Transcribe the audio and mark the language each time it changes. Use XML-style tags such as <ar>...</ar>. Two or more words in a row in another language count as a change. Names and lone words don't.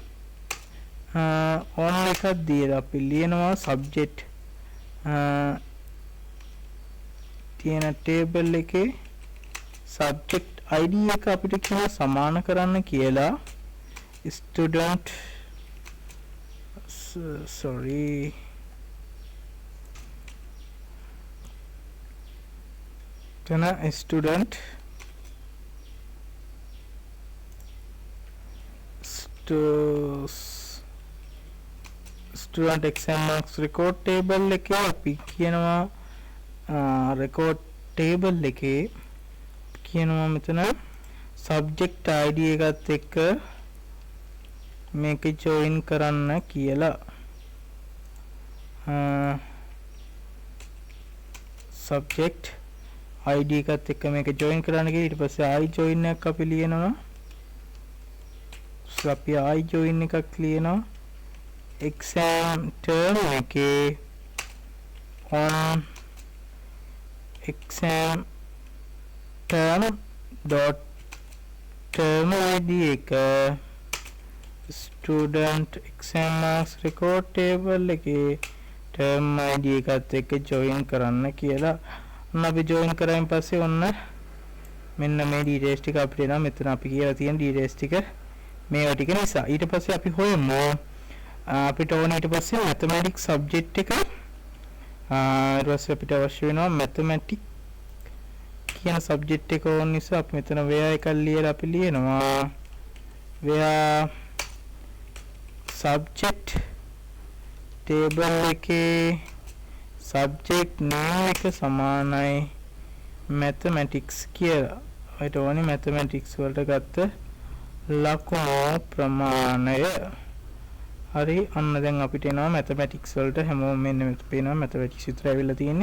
<si>on එකක් දීලා අපි ලියනවා subject තියෙන table එකේ</si> <en>subject id</en> <si>එක අපිට කියන සමාන කරන්න කියලා student sorry තන</si> <en>student student exam marks record table</en> <si>එකේ අපි කියනවා</si> <en>record table</en> <si>එකේ කියනවා මෙතන</si> <en>subject id</en> <si>එකත් එක්ක මේක join කරන්න කියලා</si> <en>subject id</en> <si>එකත් එක්ක මේක join කරන්න කියලා ඊට පස්සේ</si> <en>I join</en> <si>එකක් අපි ලියනවා අපි</si> <en>I join</en> <si>එකක් ලියනවා</si> <en>exam term</en> <si>එකේ</si> <en>on exam term dot term id</en> <si>එක</si> <en>student exam marks record table</en> <si>එකේ term id එකත් එක්ක join කරන්න කියලා ඔන්න අපි join කරායින් පස්සේ ඔන්න මෙන්න මේ details ටික අපිට එනවා මෙතන අපි කියලා තියෙන details ටික මේවා ටික නිසා ඊට පස්සේ අපි හොයමු අපිට ඕනේ ඊට පස්සේ</si> <en>mathematics subject</en> <si>එක ඊට පස්සේ අපිට අවශ්‍ය වෙනවා mathematics කියන subject එක ඕන නිසා අපි මෙතන where එකක් ලියලා අපි ලියනවා</si> <en>where subject table</en> <si>එකේ</si> <en>subject name</en> <si>එක සමානයි mathematics කියලා. ඔයට ඕනේ mathematics වලට ගත්ත ලකුණු ප්‍රමාණය. හරි අන්න දැන් අපිට එනවා mathematics වලට හැමෝම මෙන්න මෙතන පේනවා mathematics විතර ඇවිල්ලා තියෙන්නේ.</si>